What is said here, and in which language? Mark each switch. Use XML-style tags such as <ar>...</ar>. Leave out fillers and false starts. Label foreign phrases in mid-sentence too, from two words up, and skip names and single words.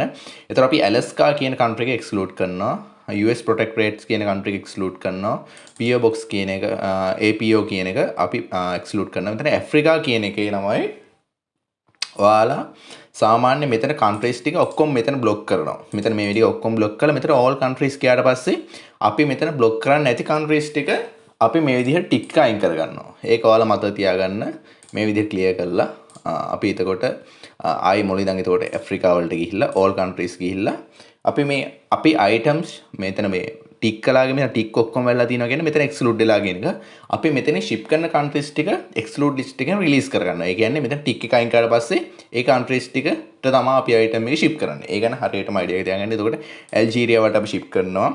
<si>ඒතර අපි ඇලස්කා කියන කන්ට්‍රී එක එක්ස්ක්ලූඩ් කරනවා.</si> <en>US Protectorates</en> <si>කියන කන්ට්‍රී එක එක්ස්ක්ලූඩ් කරනවා.</si> <en>PO box</en> <si>කියන එක APO කියන එක අපි එක්ස්ක්ලූඩ් කරනවා. මෙතන ඇෆ්‍රිකා කියන එකේ ළමයි ඔයාලා සාමාන්‍ය මෙතන කන්ට්‍රීස් ටික ඔක්කොම මෙතන බ්ලොක් කරනවා. මෙතන මේ විදිහට ඔක්කොම බ්ලොක් කරලා මෙතන</si> <en>all countries</en> <si>ගියාට පස්සේ අපි මෙතන බ්ලොක් කරන්නේ නැති කන්ට්‍රීස් ටික අපි මේ විදිහට ටික් අයින් කර ගන්නවා. ඒක ඔයාලා මතක තියාගන්න. මේ විදිහට ක්ලියර් කරලා අපි එතකොට ආයි මොළේ ඉඳන් එතකොට ඇෆ්‍රිකා වලට ගිහිල්ලා</si> <en>all countries</en> <si>ගිහිල්ලා අපි items මෙතන මේ ටික් කලාගේ මෙතන ටික් ඔක්කොම වෙලා තියෙනවා කියන්නේ මෙතන එක්ස්ක්ලූඩ් වෙලා කියන එක. අපි මෙතන ෂිප් කරන කන්ට්‍රීස් ටික එක්ස්ක්ලූඩ් ලිස්ට් එකෙන් රිලීස් කර ගන්නවා. ඒ කියන්නේ මෙතන ටික් එක අයින් කරලා පස්සේ ඒ කන්ට්‍රීස් ටිකට තමයි අපි අයිටම් එක ෂිප් කරන්නේ. ඒ ගැන හරියටම අයිඩියා එකක් තියාගන්න. එතකොට ඇල්ජීරියා වලට අපි ෂිප් කරනවා.</si>